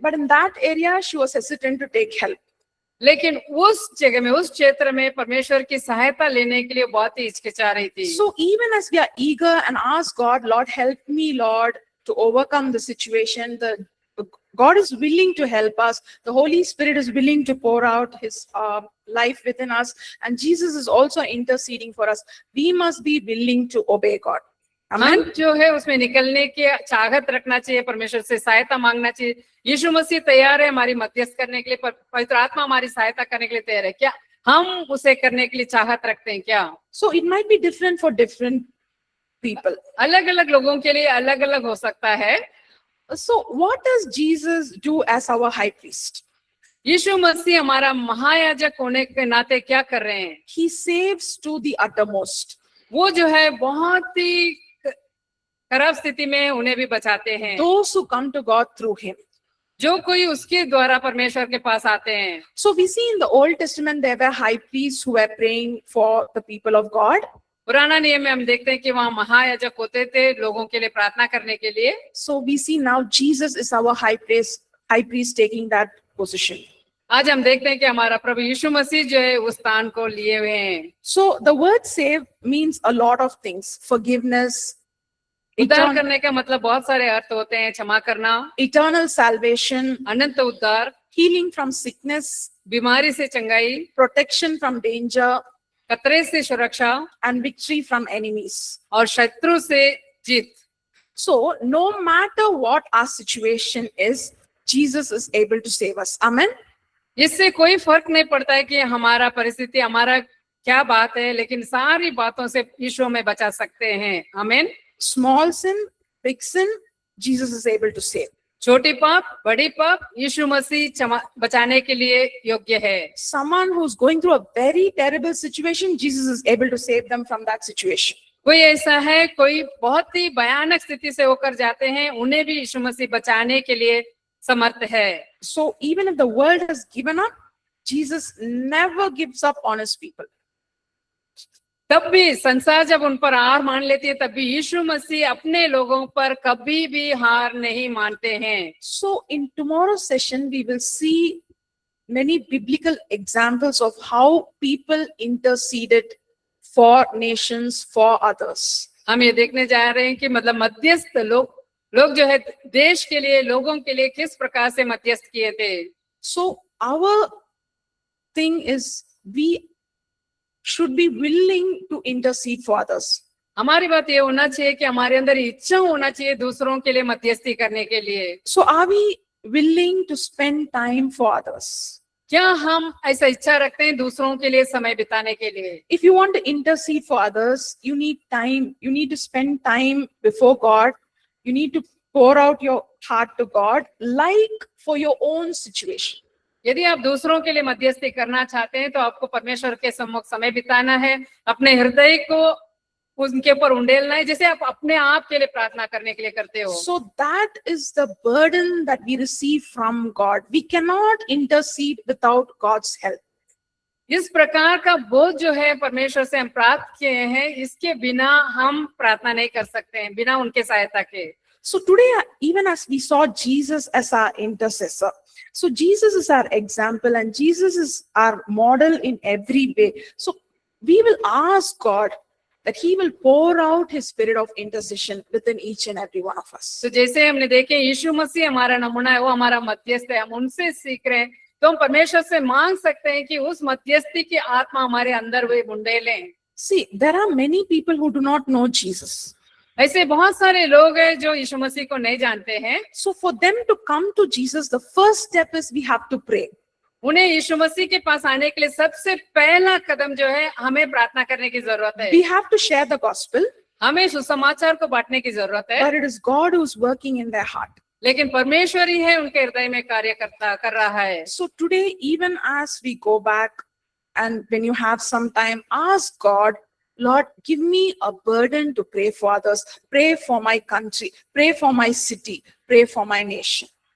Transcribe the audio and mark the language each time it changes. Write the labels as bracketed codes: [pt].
[en] But in that area, she was hesitant to take help. [hi] लेकिन उस जगह में, उस क्षेत्र में परमेश्वर की सहायता लेने के लिए बहुत ही हिचकिचा रही थी। [en] So even as we are eager and ask God, Lord, help me, Lord, to overcome the situation, God is willing to help us. The Holy Spirit is willing to pour out His life within us, and Jesus is also interceding for us. We must be willing to obey God. [hi] हम जो है उसमें निकलने की चाहत रखना चाहिए, परमेश्वर से सहायता मांगना चाहिए। यीशु मसीह तैयार है हमारी मध्यस्थ करने के लिए, पवित्र आत्मा हमारी सहायता करने के लिए तैयार है। क्या हम उसे करने के लिए चाहत रखते हैं क्या? [en] So it might be different for different people. [hi] अलग अलग लोगों के लिए अलग अलग हो सकता है। [en] So what does Jesus do as our high priest? [hi] यीशु मसीह हमारा महायाजक होने के नाते क्या कर रहे हैं? [en] He saves to the uttermost. [hi] वो जो है बहुत ही खराब स्थिति में उन्हें भी बचाते हैं। [en] Those who come to God through Him. [hi] जो कोई उसके द्वारा परमेश्वर के पास आते हैं। [en] So we see in the Old Testament there were high priests who were praying for the people of God. [hi] पुराना नियम में हम देखते हैं कि वहाँ महायाजक होते थे लोगों के लिए प्रार्थना करने के लिए। [en] So we see now Jesus is our high priest taking that position. [hi] आज हम देखते हैं कि हमारा प्रभु यीशु मसीह जो है उस स्थान को लिए हुए हैं। [en] So the word save means a lot of things. Forgiveness, [hi] उद्धार करने का मतलब बहुत सारे अर्थ होते हैं। क्षमा करना, [en] eternal salvation, [hi] अनंत उद्धार, [en] healing from sickness, [hi] बीमारी से चंगाई, [en] protection from danger, [hi] खतरे से सुरक्षा [en] and victory from enemies. [hi] और शत्रु से जीत। [en] So no matter what our situation is, Jesus is able to save us. Amen. [hi] इससे कोई फर्क नहीं पड़ता है कि हमारा परिस्थिति, हमारा क्या बात है, लेकिन सारी बातों से यीशु हमें बचा सकते हैं। आमीन। [en] Small sin, big sin, Jesus is able to save. [hi] छोटी पाप, बड़ी पाप, यीशु मसीह बचाने के लिए योग्य है। [en] Someone who's going through a very terrible situation, Jesus is able to save them from that situation. [hi] कोई ऐसा है, कोई बहुत ही भयानक स्थिति से होकर जाते हैं, उन्हें भी यीशु मसीह बचाने के लिए समर्थ है। [en] So even if the world has given up, Jesus never gives up on His people. [hi] तब भी संसार जब उन पर हार मान लेती है, तब भी यीशु मसीह अपने लोगों पर कभी भी हार नहीं मानते हैं। [en] So in tomorrow's session, we will see many biblical examples of how people interceded for nations, for others. [hi] हम ये देखने जा रहे हैं कि मतलब मध्यस्थ लोग जो है देश के लिए, लोगों के लिए किस प्रकार से मध्यस्थ किए थे। [en] So our thing is we should be willing to intercede for others. [hi] हमारी बात ये होना चाहिए कि हमारे अंदर इच्छा होना चाहिए दूसरों के लिए मध्यस्थी करने के लिए। [en] So are we willing to spend time for others? [hi] क्या हम ऐसा इच्छा रखते हैं दूसरों के लिए समय बिताने के लिए? [en] If you want to intercede for others, you need time. You need to spend time before God. You need to pour out your heart to God, like for your own situation. [hi] यदि आप दूसरों के लिए मध्यस्थी करना चाहते हैं तो आपको परमेश्वर के सम्मुख समय बिताना है, अपने हृदय को उनके ऊपर उंडेलना है, जैसे आप अपने आप के लिए प्रार्थना करने के लिए करते हो। [en] So that is the burden that we receive from God. We cannot intercede without God's help. [hi] इस प्रकार का बोझ जो है परमेश्वर से हम प्राप्त किए हैं, इसके बिना हम प्रार्थना नहीं कर सकते हैं, बिना उनके सहायता के। [en] So today, even as we saw Jesus as our intercessor, so Jesus is our example and Jesus is our model in every way. So we will ask God that He will pour out His spirit of intercession within each and every one of us. [hi] तो जैसे हमने देखे यीशु मसीह हमारा नमूना है, वो हमारा मध्यस्थ है, हम उनसे सीख रहे हैं, तो हम परमेश्वर से मांग सकते हैं कि उस मध्यस्थी की आत्मा हमारे अंदर वे बुंडेलें। [en] See, there are many people who do not know Jesus. [hi] ऐसे बहुत सारे लोग हैं जो यीशु मसीह को नहीं जानते हैं। [en] So for them to come to Jesus, the first step is we have to pray. [hi] उन्हें यीशु मसीह के पास आने के लिए सबसे पहला कदम जो है, हमें प्रार्थना करने की जरूरत है। [en] We have to share the gospel, [hi] हमें सुसमाचार को बांटने की जरूरत है, [en] but it is God who's working in their heart. [hi] लेकिन परमेश्वर ही है उनके हृदय में कार्य कर रहा है। [en] So today, even as we go back and when you have some time, ask God, Lord, give me a burden to pray for others, pray for my country, pray for my city, pray for my nation.